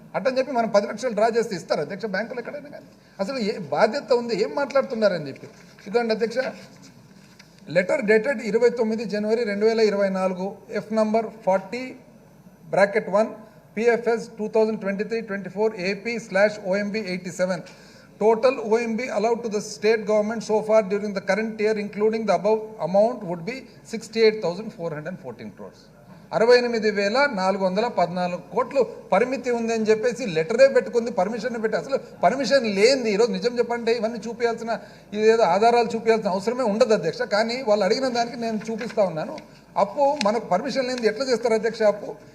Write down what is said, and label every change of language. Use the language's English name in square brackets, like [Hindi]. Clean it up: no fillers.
[Telugu] అట్టని చెప్పి మనం 10 లక్షలు డ్రా చేస్తే ఇస్తారు అధ్యక్ష బ్యాంకులు ఎక్కడైనా? కానీ అసలు ఏ బాధ్యత ఉంది? ఏం మాట్లాడుతున్నారని చెప్పి. ఇదండి అధ్యక్ష letter dated 29 January 2024, F number 40/1 PFS 2023-24 AP/OMB 87. [English] Total OMB allowed to the state government so far during the current year, including the above amount, would be 68,414 crores. [Telugu] 68,414 కోట్లు పరిమితి ఉందని చెప్పేసి లెటరే పెట్టుకుంది, పర్మిషన్ పెట్టి. అసలు పర్మిషన్ లేనిది ఈరోజు నిజం చెప్పంటే ఇవన్నీ చూపించాల్సిన, ఇదేదో ఆధారాలు చూపించాల్సిన అవసరమే ఉండదు అధ్యక్ష. కానీ వాళ్ళు అడిగిన దానికి నేను చూపిస్తా ఉన్నాను. అప్పు మనకు పర్మిషన్ లేనిది ఎట్లా చేస్తారు అధ్యక్ష అప్పు?